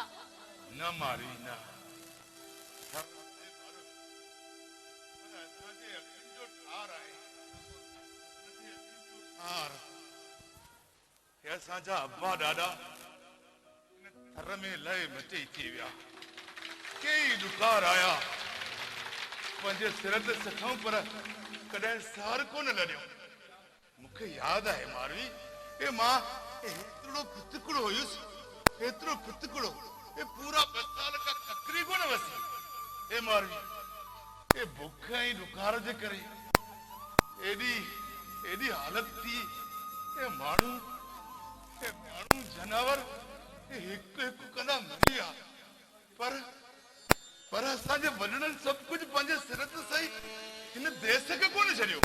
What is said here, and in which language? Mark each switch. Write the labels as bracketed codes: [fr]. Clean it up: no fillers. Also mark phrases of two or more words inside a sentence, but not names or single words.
[sd] न मारी न असांजा अब्बा ॾाॾा थर में लहे मचे थी विया कई ॾुकार आया पंहिंजे सिर ते सखऊं पर कॾहिं सार कोन लॾियो मूंखे यादि आहे मारवी ए मां एतिरो फितकड़ो हुयुसि एतिरो फितकड़ो ए पूरा 2 साल का ककरी कोन वसी ए मारवी ए बुख ऐं ॾुकार जे करे एडी हालत थी ए माण्हू जानवर हिकु हिकु कंदा मरी विया पर असांजे वॾड़नि सभु कुझु पंहिंजे सिर ते सही हिन देश खे कोन छॾियो